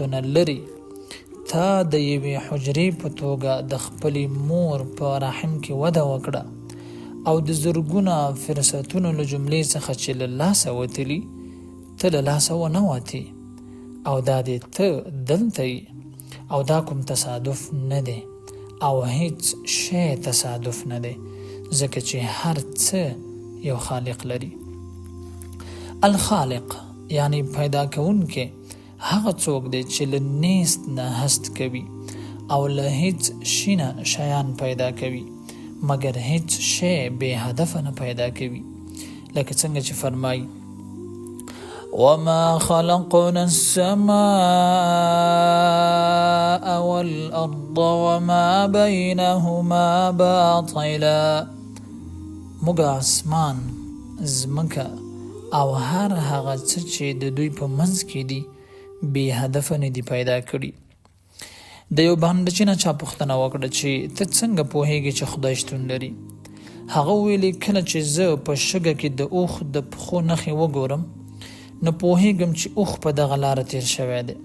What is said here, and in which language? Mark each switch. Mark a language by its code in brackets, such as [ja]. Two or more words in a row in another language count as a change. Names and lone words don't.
[ps] نه لري تا د یوې حجرې په توګه د خپلې مور په رحم کې وده وکړه او د زرګونه فرصتونو له جملې څخه چې له لاسه وتلي ته له لاسه ونه وتې، او دا دې ته دلته یې، او دا کوم تصادف نه دی او هیڅ شی تصادف نه دی، ځکه چې هر څه یو خالق لري. الخالق یعنی پیدا کوونکی هغه څوک دی چې له نیست نه هست کوي او له هیڅ شي نه شیان پیدا کوي، مګر هیڅ شی بې هدفه نه پیدا کوي. لکه څنګه چې فرمایي [ar] وما خلقنا السماء والأرض وما بينهما باطلا، [ps] موږ اسمان، ځمکه او هر هغه څه چې د دوی په منځ کې دي بې هدفه نه دي پیدا کړي. د یو بانډچي نه چا پوښتنه وکړه چې ته څنګه پوهیږې چې خدای شتون لري؟ هغه ویلي کله چې زه په شګه کې د اوښ د پښو نښې وګورم نو پوهیږم چې اوښ په دغه لاره تیر شوی دی.